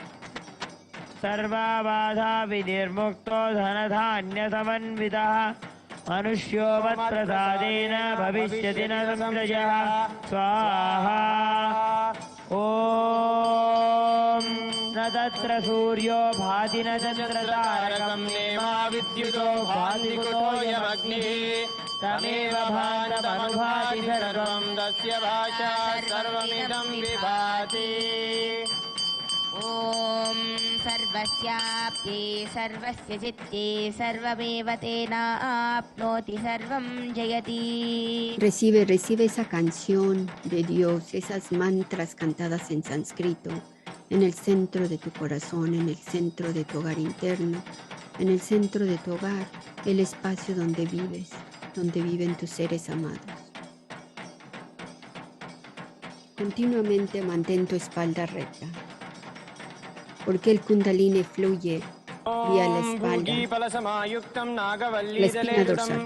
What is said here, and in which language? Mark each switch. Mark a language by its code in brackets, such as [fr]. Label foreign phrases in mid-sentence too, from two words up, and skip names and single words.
[sa] सर्वबाधा विनिर्मुक्तो धनधान्यसमन्वितः मनुष्यो मत्प्रसादेन भविष्यति न संशयः स्वाहा ॐ न तत्र सूर्यो भाति न चन्द्रतारकं नेमा विद्युतो भाति कुतोऽयमग्निः तमेव भान्तमनुभाति सर्वं तस्य भाषा सर्वमिदं विभाति ॐ सर्वस्याप्ये सर्वस्य चित्ते सर्वमेव तेनाप्नोति सर्वं जयति. [es] Recibe esa canción de Dios, esas mantras cantadas en sánscrito, en el centro de tu corazón, en el centro de tu hogar interno, en el centro de tu hogar, el espacio donde vives, donde viven tus seres amados. Continuamente mantén tu espalda recta, porque el kundalini fluye vía la espalda, la espina dorsal.